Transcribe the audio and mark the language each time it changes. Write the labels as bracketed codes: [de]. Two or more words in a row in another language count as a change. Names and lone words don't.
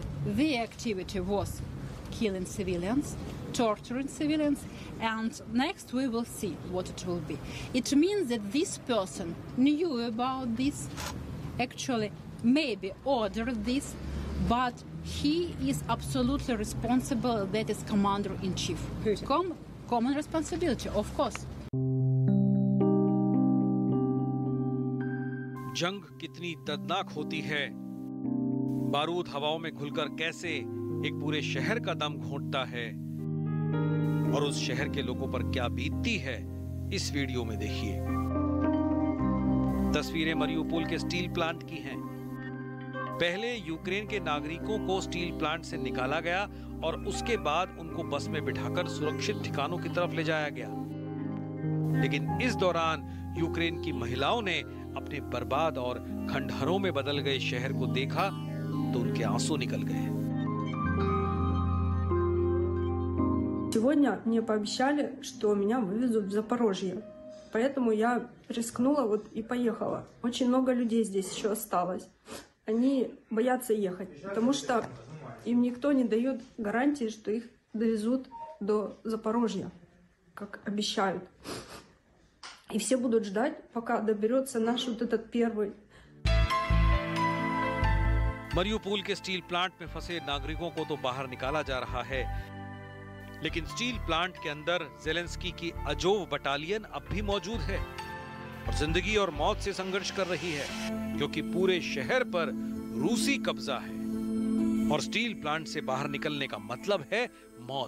[en] The activity was killing civilians, torturing civilians, and next we will see what it will be. It means that this person knew about this, actually maybe ordered this, but he is absolutely responsible, that is commander-in-chief. Common responsibility, of course. [hi] जंग कितनी दर्दनाक होती है, बारूद हवाओं में घुलकर कैसे एक पूरे शहर का दम घोंटता है और उस शहर के लोगों पर क्या बीतती है, इस वीडियो में देखिए। तस्वीरें मरियुपोल के [en] steel plant [hi] की हैं। पहले यूक्रेन के नागरिकों को [en] steel plant [hi] से निकाला गया और उसके बाद उनको बस में बिठाकर सुरक्षित ठिकानों की तरफ ले जाया गया। लेकिन इस दौरान यूक्रेन की महिलाओं ने अपने बर्बाद और खंडहरों में बदल गए शहर को देखा तो उनके आंसू निकल गए। [ru] Сегодня мне пообещали, что меня вывезут в Запорожье. Поэтому я рискнула и поехала. Очень много людей здесь еще осталось. Они боятся ехать, потому что им никто не дает гарантии, что их довезут до Запорожья, как обещают. И все будут ждать, пока доберется наш этот первый. [hi] मरियुपोल के [en] steel plant [hi] में फंसे नागरिकों को तो बाहर निकाला जा रहा है, लेकिन [en] steel plant [hi] के अंदर ज़ेलेंस्की की अजोव बटालियन अब भी मौजूद है और जिंदगी और मौत से संघर्ष कर रही है, क्योंकि पूरे शहर पर रूसी कब्जा है और स्टील प्लांट से बाहर निकलने का मतलब है मौत।